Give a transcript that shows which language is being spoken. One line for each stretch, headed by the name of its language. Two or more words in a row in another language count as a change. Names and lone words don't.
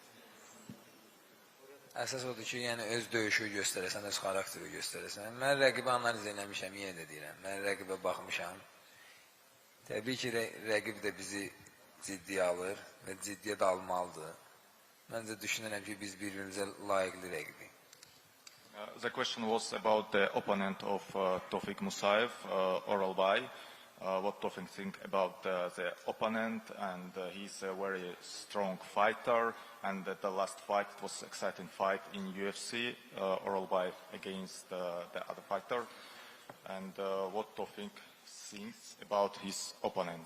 Azerbaijani: Əsas odur ki, yəni öz döyüşü göstərəsən, öz xarakteri göstərəsən. Mən rəqibi analiz eləmişəm, yenə də deyirəm. Mən rəqibə baxmışam. Təbii ki, rəqib də bizi ciddiyə alır və ciddiyə də almalıdır. Məncə düşünürəm ki, biz bir-birimizə layiqli rəqibik.
English: The question was about the opponent of Tawfiq Musayev, Oralbay. What Tawfiq think about the opponent, and he's a very strong fighter, and the last fight was exciting fight in UFC, Oralbay against the other fighter, and what Tawfiq thinks about his opponent.